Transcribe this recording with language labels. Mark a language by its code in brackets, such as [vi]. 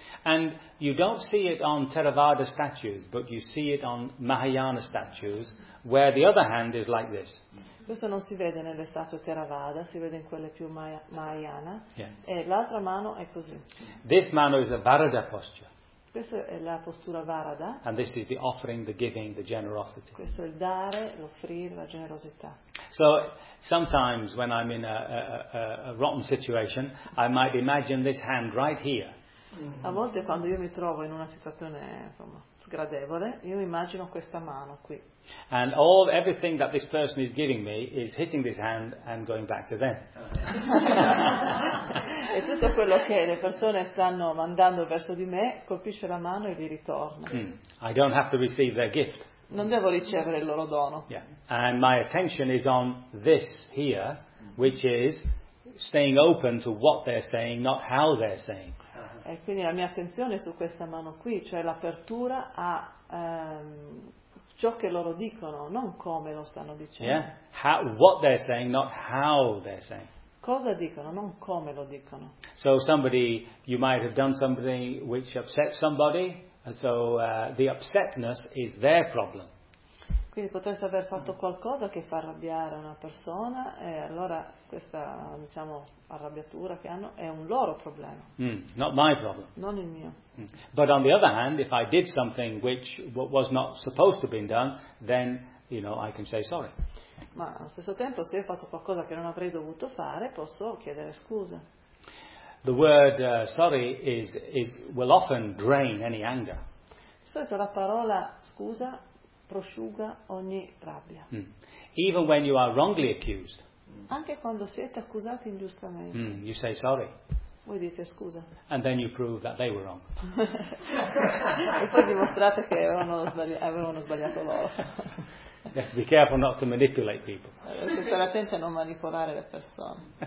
[en] And you don't see it on Theravada statues, but you see it on Mahayana statues, where the other hand is like this. [it] Questo non si vede nelle statue Theravada, si vede in quelle più Mahayana. [en] Yeah. [it] E l'altra mano è così. [en] This mano is a Varada posture. [it] Questa è la postura Varada. [en] And this is the offering, the giving, the generosity. [it] Questo è il dare, l'offrire, la generosità. [en] So sometimes when I'm in a rotten situation, I might imagine this hand right here. [it] A volte quando io mi trovo in una situazione, insomma, sgradevole, io immagino questa mano qui. [en] And all everything that this person is giving me is hitting this hand and going back to them. [it] E tutto quello che le persone stanno mandando verso di me colpisce la mano e gli ritorna. [en] I don't have to receive their gift. [it] Non devo ricevere il loro dono. [en] Yeah. And my attention is on this here, which is staying open to what they're saying, not how they're saying. [it] E quindi la mia attenzione è su questa mano qui, cioè l'apertura a ciò che loro dicono, non come lo stanno dicendo. [en] Yeah. How, what they're saying, not how they're saying. [it] Cosa dicono, non come lo dicono. [en] So somebody, you might have done something which upset somebody, so the upsetness is their problem. [it] Quindi potreste aver fatto qualcosa che fa arrabbiare una persona, e allora questa, diciamo, arrabbiatura che hanno è un loro problema. [en] Not my problem. [it] Non il mio. [en] But on the other hand, if I did something which was not supposed to be done, then, you know, I can say sorry. [it] Ma allo stesso tempo, se ho fatto qualcosa che non avrei dovuto fare, posso chiedere scusa. [en] The word sorry is will often drain any anger. [it] Di solito la parola scusa prosciuga ogni rabbia. [en] Even when you are wrongly accused. [it] Anche quando siete accusati ingiustamente. [en] You say sorry. [it] Voi dite scusa. [en] And then you prove that they were wrong. [it] E poi dimostrate che avevano sbagliato loro. [en] You have to be careful not to manipulate people. [it] Dovete stare attenti a non manipolare le persone.